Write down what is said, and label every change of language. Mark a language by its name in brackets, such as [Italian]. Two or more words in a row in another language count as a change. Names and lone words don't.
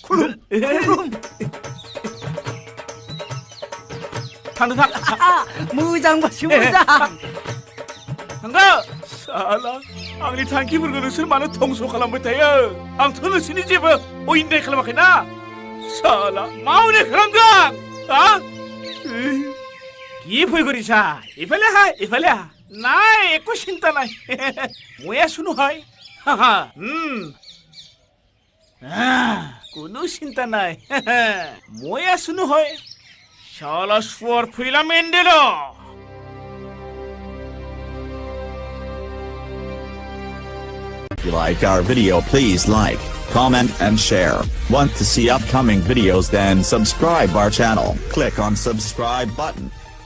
[Bodo] थांदो थां मोजांबासो मोजां थांदो साला आंनि थांखिफोरखौ नोंसोर मानो धंस खालामबाय थायो आंथ' नोंसोरनि जेबो अयनाय खालामाखैना साला मा अयनाय खालामदों हा [Assamese] কি ভয় করিছা ইফালে হা নাই একো চিন্তা নাই মই আছো নহয় কোনো চিন্তা নাই মই আছো নহয় শালা শুয়ার ফিলা মেন্ডেলা [English] If you like our video, please like, comment and share. Want to see upcoming videos, then subscribe our channel. Click on subscribe button.